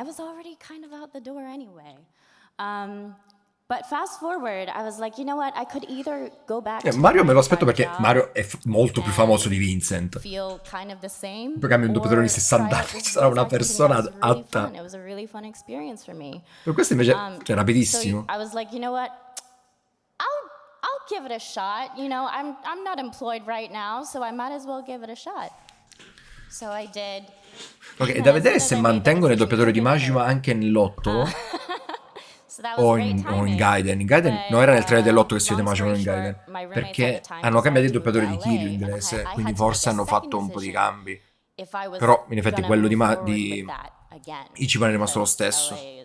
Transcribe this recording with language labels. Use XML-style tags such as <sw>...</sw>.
<en>I was already kind of out the door anyway. But fast forward, I was like, you know what? I could either go back to</en> <it>Mario me lo aspetto perché Mario è molto più famoso di Vincent.</it> <en>Feel kind of the same.</en> <it>Poi cambia un doppiatore di 60 anni, ci sarà una persona atta.</it> <en>It was a really fun experience for me.</en> <it>Per questo invece è rapidissimo.</it> <en>So I was like, you know what? I'll give it a shot. You know, I'm not employed right now, so I might as well give it a shot. So I did.</en> <it>Ok, è da vedere se mantengono il doppiatore di Majima anche nell'8 o in Gaiden. In Gaiden non era nel trailer dell'8 che si vede Majima in Gaiden, perché hanno cambiato il doppiatore di Kiryu inglese, quindi forse hanno fatto un po' di cambi. Però in effetti quello di Ichiban è rimasto lo stesso.</it>